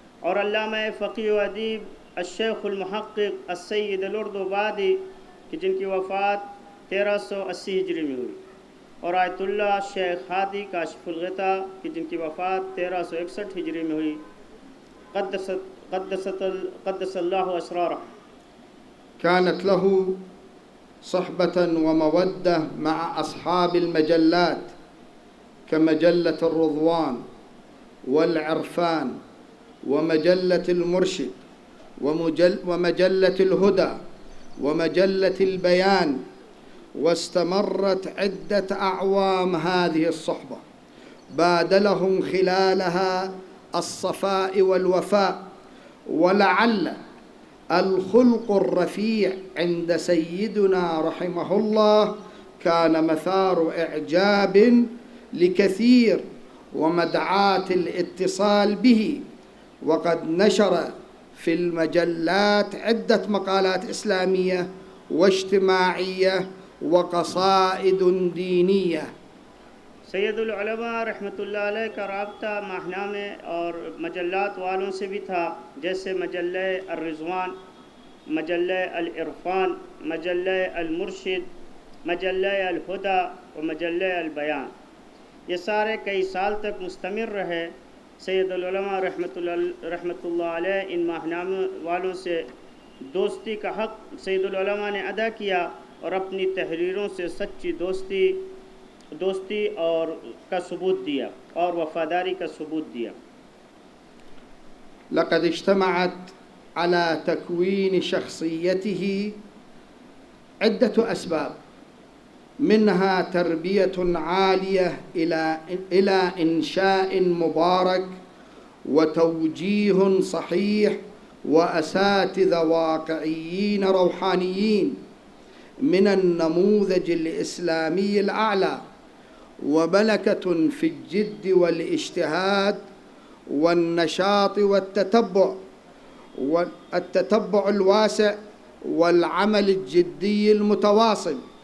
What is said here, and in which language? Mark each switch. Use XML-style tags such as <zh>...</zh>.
<ur>اور علامہ فقیہ و ادیب الشیخ المحقق السید الاردبادی کہ جن کی وفات 1380 ہجری میں ہوئی، اور آیت اللہ شیخ ہادی کاشف الغطاء کہ جن کی وفات 1361 ہجری میں ہوئی، قدس اللہ اسرارہ۔</ur> <ar>كانت له صحبة ومودة مع أصحاب المجلات كمجلة الرضوان والعرفان ومجلة المرشد ومجلة الهدى ومجلة البيان، واستمرت عدة أعوام هذه الصحبة بادلهم خلالها الصفاء والوفاء. ولعل الخلق الرفيع عند سيدنا رحمه الله كان مثار إعجاب لكثير ومدعاة الاتصال به، وقد نشر في المجلات عدة مقالات إسلامية واجتماعية وقصائد دينية.</ar> <ur>سید العلماء رحمۃ اللہ علیہ کا رابطہ ماہنامے اور مجلات والوں سے بھی تھا، جیسے مجلہ الرضوان، مجلہ العرفان، مجلہ المرشد، مجلہ الہدی و مجلہ البیان۔ یہ سارے کئی سال تک مستمر رہے۔ سید العلماء رحمۃ اللہ علیہ ان ماہنامے والوں سے دوستی کا حق سید العلماء نے ادا کیا اور اپنی تحریروں سے سچی دوستی اور کا ثبوت دیا اور وفاداری کا ثبوت دیا۔</ur> <ar>لقد اجتمعت على تكوين شخصيته عدة أسباب، منها تربية عالية إلى إنشاء مبارك وتوجيه صحيح وأساتذة واقعيين روحانيين من النموذج الإسلامي الأعلى، وملكة في الجد والاجتهاد والنشاط والتتبع الواسع والعمل الجدي المتواصل،</ar>